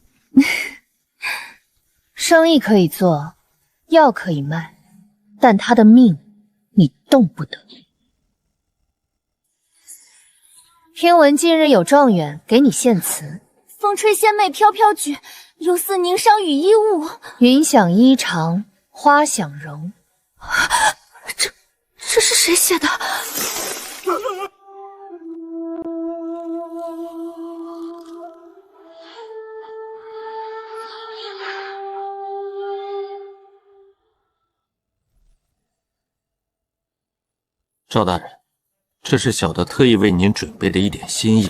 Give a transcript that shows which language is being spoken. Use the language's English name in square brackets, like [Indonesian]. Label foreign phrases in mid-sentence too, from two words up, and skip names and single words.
[Chinese] 生意可以做，藥可以賣，但她的命你動不得。聽聞近日有狀元給你獻詞，風吹仙袂飄飄舉，猶似凝裳羽衣舞。雲想衣裳花想容。這是誰寫的？赵大人，这是小的特意为您准备的一点心意。